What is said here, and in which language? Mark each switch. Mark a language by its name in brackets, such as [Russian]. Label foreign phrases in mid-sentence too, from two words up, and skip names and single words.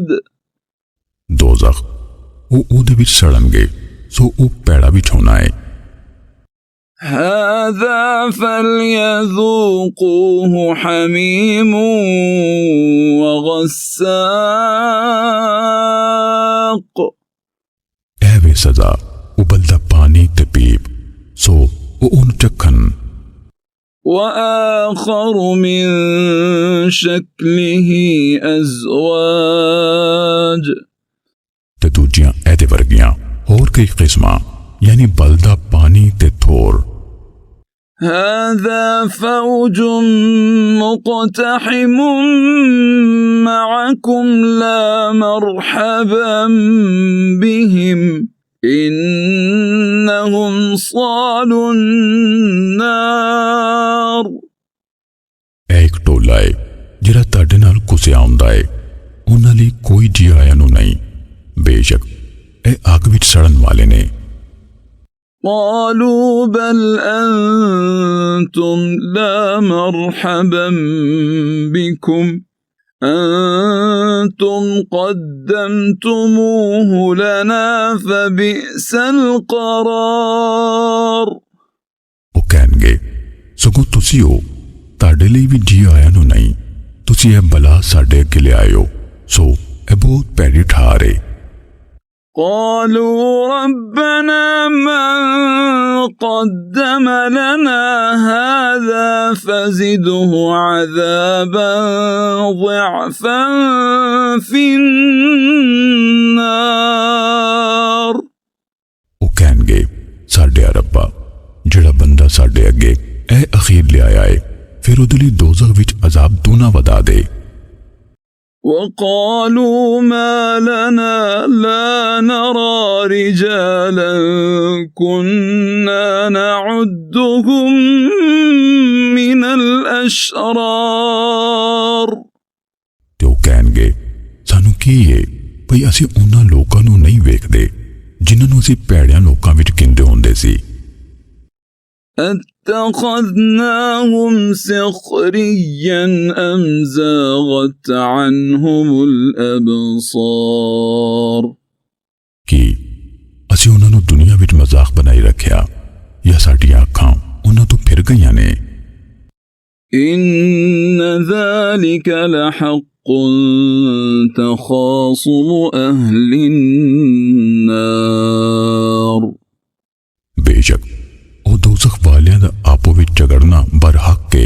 [Punjabi] दोज़ख ਉਹ ਉਹਦੇ ਵਿੱਚ ਸੜਨਗੇ ਸੋ ਉਹ ਭੈੜਾ ਵਿਛਾਉਣਾ ਹੈ। [Arabic] هذا فليذوقوه حميم وغساق [Punjabi] ਇਹ ਵੇ ਸਜ਼ਾ ਉਬਲਦਾ ਪਾਣੀ ਤੇ ਪੀਪ ਸੋ ਉਹ ਉਹਨੂੰ ਚੱਖਣ। [Arabic] وآخر من شكله أزواج [Punjabi] ਤੇ ਦੂਜੀਆਂ ਇਹਦੇ ਵਰਗੀਆਂ ਹੋਰ ਕਈ ਕਿਸਮਾਂ ਯਾਨੀ ਬਲਦਾ ਪਾਣੀ ਤੇ ਥੋਰ। [Arabic] هذا فوج مقتحم معكم لا مرحبا بهم إنهم صالوا النار [Punjabi] ਇੱਕ ਟੋਲਾ ਹੈ ਜਿਹੜਾ ਤੁਹਾਡੇ ਨਾਲ ਕੁਸਿਆ ਆਉਂਦਾ ਹੈ ਉਹਨਾਂ ਲਈ ਕੋਈ ਜੀ ਆਇਆਂ ਨੂੰ ਨਹੀਂ ਬੇਸ਼ੱਕ ਇਹ ਅੱਗ ਵਿੱਚ ਸੜਨ ਵਾਲੇ ਨੇ। [Arabic] قالوا بل أنتم لا مرحبا بكم أنتم قدمتموه لنا فبئس القرار [Punjabi] ਉਹ ਕਹਿਣਗੇ ਸਗੋਂ ਤੁਸੀਂ ਹੋ ਤੁਹਾਡੇ ਲਈ ਵੀ ਜੀ ਆਇਆਂ ਨੂੰ ਨਹੀਂ ਤੁਸੀਂ ਇਹ ਬਲਾ ਸਾਡੇ ਅੱਗੇ ਲਿਆਏ ਹੋ ਸੋ ਇਹ ਬਹੁਤ ਭੈੜੀ ਠਾਰ ਹੈ। [Arabic] قالوا ربنا من قدم لنا هذا فزده عذابا ضعفا في النار [Punjabi] ਉਹ ਕਹਿਣਗੇ ਸਾਡੇ ਰੱਬਾ ਜਿਹੜਾ ਬੰਦਾ ਸਾਡੇ ਅੱਗੇ ਇਹ ਅਖੀਰ ਲਿਆਇਆ ਹੈ ਫਿਰ ਉਹਦੇ ਲਈ ਦੋਜ਼ਖ ਵਿੱਚ ਅਜ਼ਾਬ ਦੂਨਾ ਵਧਾ ਦੇ। [Arabic] وقالوا ما لنا لا نرى رجالا كنا نعدهم من الأشرار [Punjabi] ਤੇ ਉਹ ਕਹਿਣਗੇ ਸਾਨੂੰ ਕੀ ਏ ਭਈ ਅਸੀਂ ਉਹਨਾਂ ਲੋਕਾਂ ਨੂੰ ਨਹੀਂ ਵੇਖਦੇ ਜਿਨ੍ਹਾਂ ਨੂੰ ਅਸੀਂ ਭੈੜਿਆਂ ਲੋਕਾਂ ਵਿੱਚ ਗਿਣਦੇ ਹੁੰਦੇ ਸੀ। [Arabic] أتخذناهم سخريا أم زاغت عنهم الأبصار [Punjabi] ਕਿ ਅਸੀਂ ਉਹਨਾਂ ਨੂੰ ਦੁਨੀਆ ਵਿੱਚ ਮਜ਼ਾਕ ਬਣਾਈ ਰੱਖਿਆ ਜਾਂ ਸਾਡੀਆਂ ਅੱਖਾਂ ਉਹਨਾਂ ਤੋਂ ਫਿਰ ਗਈਆਂ ਨੇ। [Arabic] إن ذلك لحق تخاصم أهل النار [Punjabi] ਬੇਸ਼ੱਕ ਉਹ ਦੋਜ਼ਖ ਵਾਲਿਆਂ ਦਾ ਆਪੋ ਵਿੱਚ ਝਗੜਨਾ ਬਰਹੱਕ ਏ।